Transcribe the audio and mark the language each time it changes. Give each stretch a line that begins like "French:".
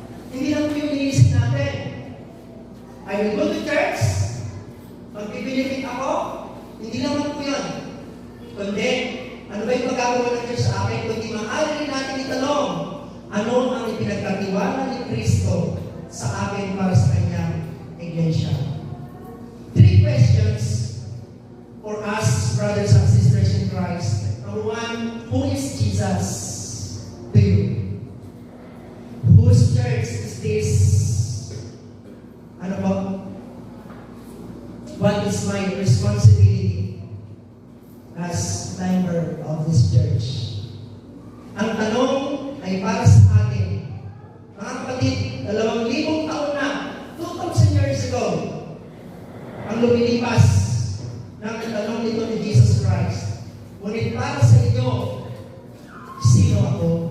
Filipino: Hindi lang po yung iniisip natin.
English: I will go to church,
Filipino: magbibenefit ako, hindi naman po yun. Kundi, ano ba yung magagawa ng church sa akin? Kundi maaari rin natin itanong, ano ang ipinagkatiwala ni Kristo sa akin para sa kanyang iglesia?
English: 3 questions for us, brothers and sisters in Christ. Number 1, who is Jesus to you? Whose church is this?
Filipino: Ano po?
English: What is my responsibility as member of this church?
Filipino: Ang tanong ay para sa atin. Mga kapatid, 2,000 taon na,
English: 2,000 years ago,
Filipino: ang lumilipas ng tanong nito ni Jesus Christ. Ngunit para sa inyo, sino ako?